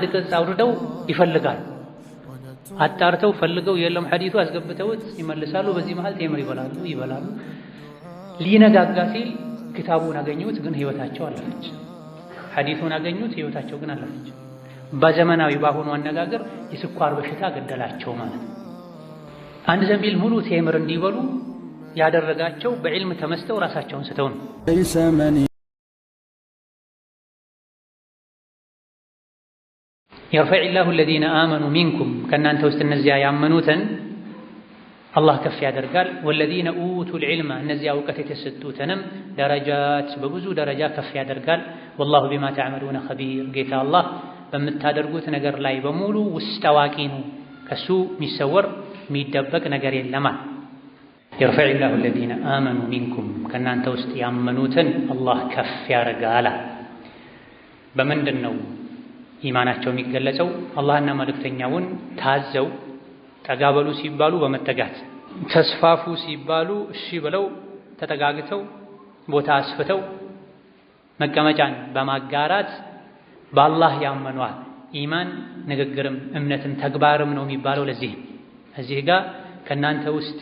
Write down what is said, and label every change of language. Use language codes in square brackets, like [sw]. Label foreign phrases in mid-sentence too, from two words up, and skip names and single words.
[am] ቅጽ አውርደው ይፈልጋሉ። አጣርተው ፈልገው የለም ሐዲሱ አስገብተውት ይመልሳሉ። በዚህ መሃል ቴምር ይበላሉ። ሊነጋጋ ሲል ክታቡን አገኙት፣ ግን ህይወታቸው አለፈች። ሐዲሱን አገኙት፣ ህይወታቸው ግን አለፈች። በዘመናዊ ባሁኑ አነጋገር የስኳር በሽታ ገደላቸው ማለት ነው። አንድ ዘንቢል ሙሉ ቴምር እንዲበሉ ያደረጋቸው በዕልም ተመስተው ራሳቸውን ስተው ነው። [ar] يرفع الله الذين آمنوا منكم [am] ከእናንተ ውስጥ እነዚያ ያመኑትን አላህ ከፍ ያደርጋል። [ar] والذين أوتوا [am] العلم እነዚያ እውቀት የተሰጡትንም ደረጃት በብዙ ደረጃ ከፍ ያደርጋል። [ar] والله بما تعملون خبير [am] ጌታ አላህ በምታደርጉት ነገር ላይ በሙሉ ውስጥ አዋቂ ነው። ከሱ የሚሰወር የሚደበቅ ነገር የለም። [ar] يرفع الله الذين آمنوا منكم [am] ከእናንተ ውስጥ ያመኑትን አላህ ከፍ ያደርጋል። በምንድን ነው ኢማናቸው የሚገለጸው? አላህና መልእክተኛውን ታዘው ጠጋበሉ ሲባሉ በመጠጋት ተስፋፉ ሲባሉ እሺ ብለው ተጠጋግተው ቦታ አስፍተው መቀመጫን በማጋራት በአላህ ያመኗል። ኢማን ንግግርም እምነትም ተግባርም ነው የሚባለው። ለዚህ እዚህ ጋር ከእናንተ ውስጥ